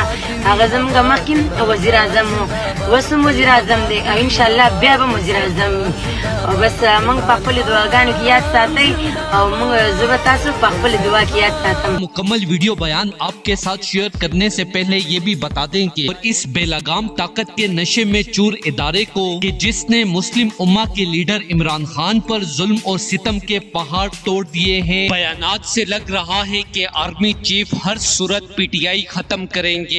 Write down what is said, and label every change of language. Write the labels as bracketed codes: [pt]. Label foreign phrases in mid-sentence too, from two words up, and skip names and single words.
[ps] هغه زموږ مخکې وزیر اعظم و، اوس هم وزیر اعظم دی او انشاءالله بیا به وزیر اعظم وي. او بس موږ په خپلو دعاګانو کې یاد ساتئ او موږ زه به تاسو په خپلو دعا کې یاد ساتم. [ur] مکمل ویڈیو بیان آپ کے ساتھ شیئر کرنے سے پہلے یہ بھی بتا دیں کہ اس بے لگام طاقت کے نشے میں چور ادارے کو کہ جس نے مسلم امہ کے لیڈر عمران خان پر ظلم اور ستم کے پہاڑ توڑ دیے ہیں. بیانات سے لگ رہا ہے کہ [en] army chief [ur] ہر صورت پی ٹی آئی ختم کریں گے.